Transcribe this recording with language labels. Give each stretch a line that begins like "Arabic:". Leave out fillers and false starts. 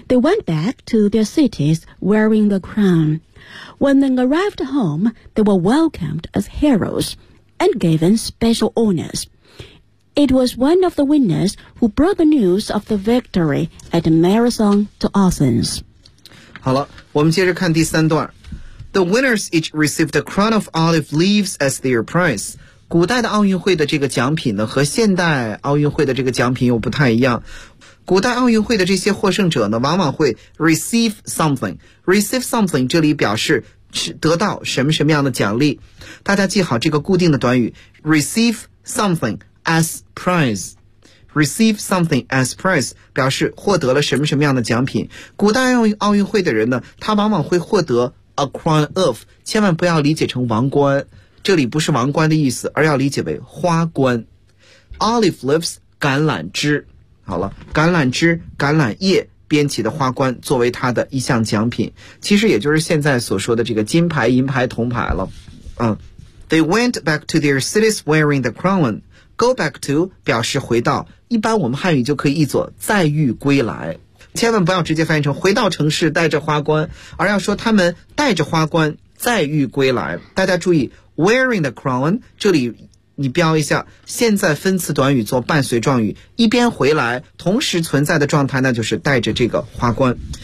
English: They went back to their cities wearing the crown. When they arrived home, they were welcomed as heroes and given special honors. It was one of the winners who brought the news of the victory at the marathon to Athens.
Chinese: 好了，我们接着看第三段。
English: The winners each received a crown of olive leaves as their prize.
Chinese: 古代的奥运会的这个奖品呢，和现代奥运会的这个奖品又不太一样。古代奥运会的这些获胜者呢，往往会 receive something。 receive something 这里表示得到什么什么样的奖励。大家记好这个固定的短语 ,
English: receive something as prize。
Chinese: receive something as prize 表示获得了什么什么样的奖品。古代奥运会的人呢，他往往会获得 a crown of, 千万不要理解成王冠。这里不是王冠的意思，而要理解为花冠。 Olive leaves, 橄榄枝。好了，橄榄枝、橄榄叶编起的花冠作为他的一项奖品。其实也就是现在所说的这个金牌、银牌、铜牌了。
English: They went back to their cities wearing the crown.
Chinese: Go back to 表示回到，一般我们汉语就可以译作再遇归来。千万不要直接翻译成回到城市带着花冠，而要说他们带着花冠再遇归来。大家注意
English: Wearing the crown,
Chinese: 这里你标一下现在分词短语做伴随状语，一边回来同时存在的状态，那就是带着这个花冠。